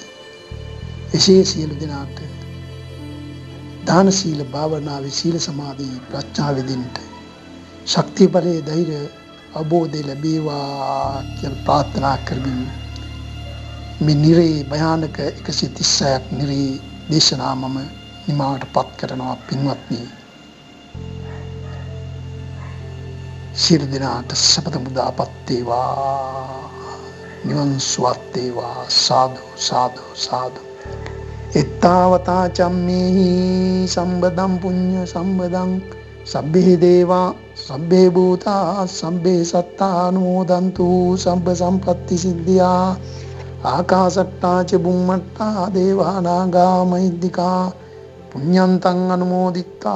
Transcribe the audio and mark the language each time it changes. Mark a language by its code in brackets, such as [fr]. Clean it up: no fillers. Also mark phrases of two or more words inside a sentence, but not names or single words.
[si] එසේ සියලු දෙනාට දාන සීල භාවනාවේ සීල සමාධි ප්‍රඥා විදින්ට ශක්තිය බලයේ ධෛර්ය අවබෝධය ලැබේවා කියලා ප්‍රාර්ථනා කරමින් මේ නිරේ භයානක 136ක් නිරේ දේශනා මම නිමාවට පත් කරනවා පින්වත්නි. සියලු දෙනාට සපත මුදාපත් වේවා, නිවන් සුවත් වේවා. සාදු සාදු සාදු. [pi] එත්තාවතා චම්මේහි සම්බදම් පුඤ්ඤ සම්බදං සබ්බේ දේවා සබ්බේ භූතා සබ්බේ සත්තා අනුමෝදන්තු සබ්බ සම්පත්ති සිද්ධියා ආකාශට්ටා ච බුම්මට්ටා දේවා නාග මහිද්దికා පුඤ්ඤන්තං අනුමෝදිත්වා